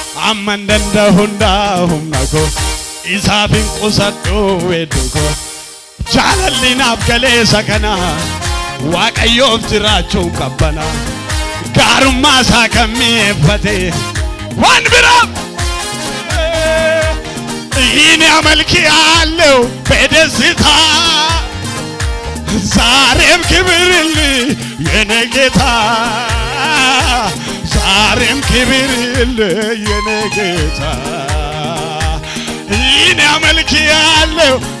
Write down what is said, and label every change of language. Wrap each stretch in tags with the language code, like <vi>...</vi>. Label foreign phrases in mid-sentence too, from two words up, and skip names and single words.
<om>Amman danda'a hundaa humna koo, isaaf hin qusadhu wedduu koo. Jaalalli naaf galeessa kana, Waaqayyoof jiraachuun qabbana. Gaarummaa isaa kan mi'eeffate, waan biraaf.</om> <am>ይህን አመልክ aለው በደስታ፣ ዛሬም ክብርልኝ የኔ ጌታ፣ ዛሬም ክብርልኝ የኔ ጌታ። ይህን አመልክ ያለው</am>